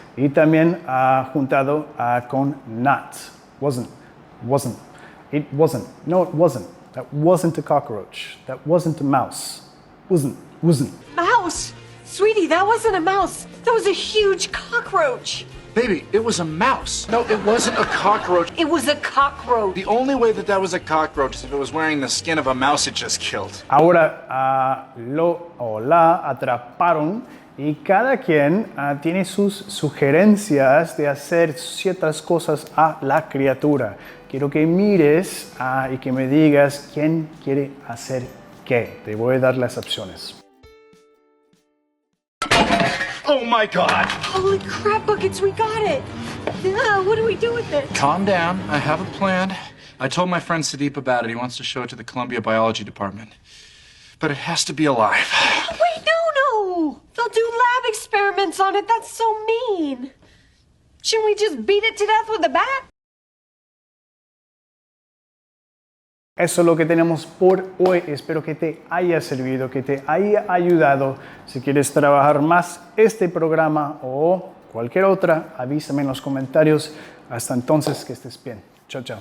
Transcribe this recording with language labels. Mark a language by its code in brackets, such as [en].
[es] Y también juntado con [en] not, wasn't, it wasn't, no it wasn't, that wasn't a cockroach, that wasn't a mouse, wasn't. Mouse! Sweetie, that wasn't a mouse. That was a huge cockroach. Baby, it was a mouse. No, it wasn't a cockroach. It was a cockroach. The only way that was a cockroach is if it was wearing the skin of a mouse it just killed. [es] Ahora lo o la atraparon y cada quien tiene sus sugerencias de hacer ciertas cosas a la criatura. Quiero que mires y que me digas quién quiere hacer qué. Te voy a dar las opciones. [en] Oh my God! Holy crap buckets, we got it! What do we do with it? Calm down. I have a plan. I told my friend Sudeep about it. He wants to show it to the Columbia Biology Department. But it has to be alive. Wait, no! They'll do lab experiments on it. That's so mean. Shouldn't we just beat it to death with a bat? [es] Eso es lo que tenemos por hoy. Espero que te haya servido, que te haya ayudado. Si quieres trabajar más este programa o cualquier otra, avísame en los comentarios. Hasta entonces, que estés bien. Chao, chao.